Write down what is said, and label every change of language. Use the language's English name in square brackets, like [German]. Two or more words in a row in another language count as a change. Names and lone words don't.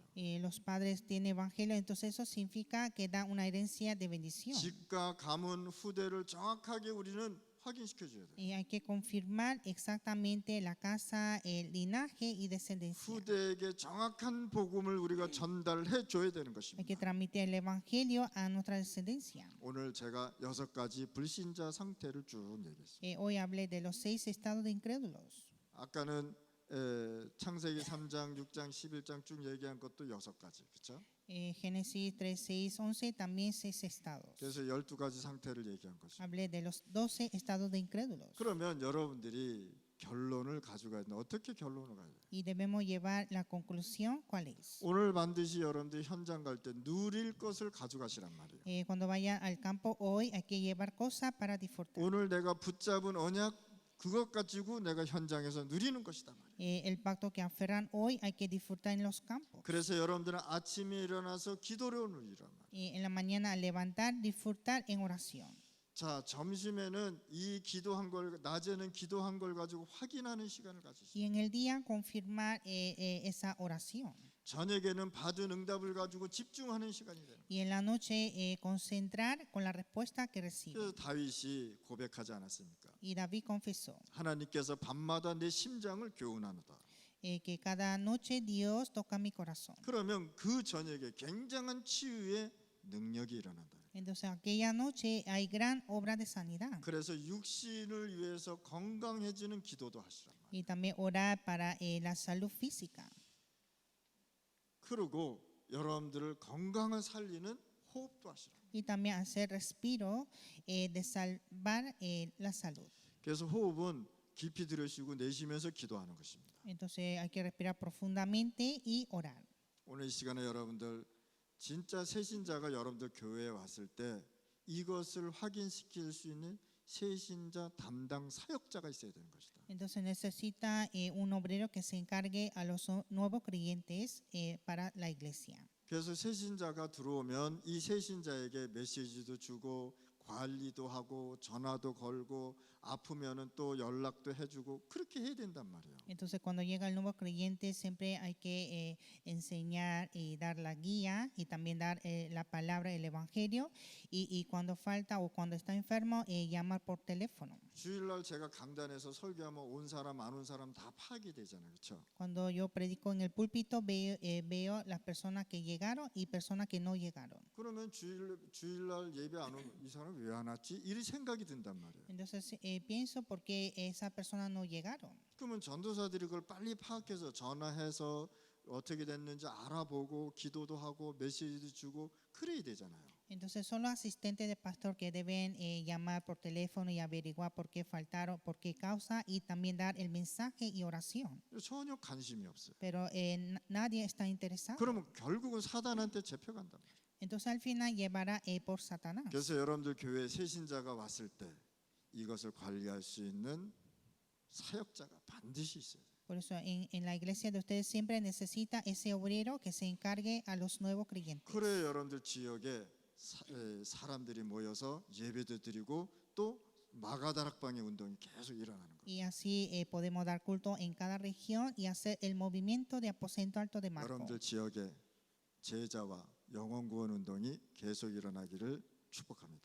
[Spanish] Los padres tienen evangelio, entonces eso significa que da una herencia de bendición. [Korean] 집과 가문 후대를 정확하게 우리는 확인시켜줘야 돼요. [Spanish] Hay que confirmar exactamente la casa, el linaje y descendencia. [Korean] 후대에게 정확한 복음을 우리가 전달해 줘야 되는 [Spanish] Hay que [Korean] 것입니다. [Spanish] transmitir el evangelio a nuestra descendencia. [Korean] 오늘 제가 6가지 불신자 상태를 쭉 얘기했습니다. [Spanish] Hoy hablé de los 6 estados de incrédulos. [Korean] 아까는 창세기 3장, 6장, 11장 쭉 얘기한 것도 6가지, 그렇죠? [Spanish] Génesis 3, 6, 11 también 6 estados. [Korean] 그래서 12가지 상태를 얘기한 것입니다. [Spanish] Hablé de los 12 estados de incrédulos. [Korean] 그러면 여러분들이 결론을 가져가야 되는데 어떻게 결론을 가야 돼요? [Spanish] Y debemos llevar la conclusión, ¿cuál es? [Korean] 오늘 반드시 여러분들이 현장 갈 때 누릴 것을 가져가시란 말이에요. [Spanish] Cuando vayan al campo hoy hay que llevar cosas para disfrutar. [Korean] 오늘 내가 붙잡은 언약 그것 가지고 내가 현장에서 누리는 것이다 말이에요. [Spanish] El pacto que aferran hoy hay que disfrutar en los campos. [Korean] 그래서 여러분들은 아침에 일어나서 기도로 누리란 말이에요. [Spanish] En la mañana al levantar, disfrutar en oración. [Korean] 자, 점심에는 이 기도한 걸, 낮에는 기도한 걸 가지고 확인하는 시간을 가지시죠. [Spanish] Y en el día confirmar esa oración. [Korean] 저녁에는 받은 응답을 가지고 집중하는 시간이 되는 거예요. [Spanish] Y en la noche concentrar con la respuesta que recibe. [Korean] 그래서 다윗이 고백하지 않았습니까? [Spanish] Y David confesó [Korean] 하나님께서 밤마다 내 심장을 교훈하노다. [Spanish] que cada noche Dios toca mi corazón. [Korean] 그러면 그 저녁에 굉장한 치유의 능력이 일어난다. [Spanish] Entonces aquella noche hay gran obra de sanidad. [Korean] 그래서 육신을 위해서 건강해지는 기도도 하시란 말이에요. [Spanish] Y también orar para la salud física. [Korean] 그리고 여러분들을 건강을 살리는 호흡도 하시란 말이에요. [Spanish] Y también hacer respiro de salvar la salud. [Korean] 그래서 호흡은 깊이 들으시고 내쉬면서 기도하는 것입니다. [Spanish] Entonces hay que respirar profundamente y orar. [Korean] 오늘 이 시간에 여러분들 진짜 새신자가 여러분들 교회에 왔을 때 이것을 확인시킬 수 있는 새신자 담당 사역자가 있어야 되는 것이다. [Spanish] Entonces necesita un obrero que se encargue a los nuevos creyentes para la iglesia. [Korean] 그래서 새신자가 들어오면 이 새신자에게 메시지도 주고 관리도 하고 전화도 걸고 아프면은 또 연락도 해주고 그렇게 해야 된단 말이에요. [Spanish] Entonces cuando llega el nuevo creyente siempre hay que enseñar y dar la guía y también dar la palabra, el evangelio y cuando falta o cuando está enfermo llamar por teléfono. [Korean] 주일날 제가 강단에서 설교하면 온 사람 안 온 사람 다 파악이 되잖아요, 그렇죠? [Spanish] Cuando yo predico en el púlpito veo las personas que llegaron y personas que no llegaron. [Korean] 그러면 주일날 예배 안 오면 이 사람 왜 안 왔지? 이런 생각이 든단 말이에요. [Spanish] Entonces pienso por qué esas personas no llegaron. [Korean] 그러면 전도사들이 그걸 빨리 파악해서 전화해서 어떻게 됐는지 알아보고 기도도 하고 메시지도 주고 그래야 되잖아요. [Spanish] Entonces son los asistentes de pastor que deben llamar por teléfono y averiguar por qué faltaron, por qué causa y también dar el mensaje y oración. [Korean] 전혀 관심이 없어요. [Spanish] Pero nadie está interesado. [Korean] 그러면 결국은 사단한테 잡혀간단 말이에요. [Spanish] Entonces al final llevará por Satanás. [Korean] 그래서 여러분들 교회 새신자가 왔을 때 이것을 관리할 수 있는 사역자가 반드시 있어야 돼요. [Spanish] Por eso en la iglesia de ustedes siempre necesita ese obrero que se encargue a los nuevos creyentes. [Korean] 그래야 여러분들 지역에 사람들이 모여서 예배도 드리고 또 마가다락방의 운동이 계속 일어나는 거예요. [Spanish] Y así podemos dar culto en cada región y hacer el movimiento de aposento alto de Marco. [Korean] 여러분들 지역에 제자와 영혼 구원 운동이 계속 일어나기를 축복합니다.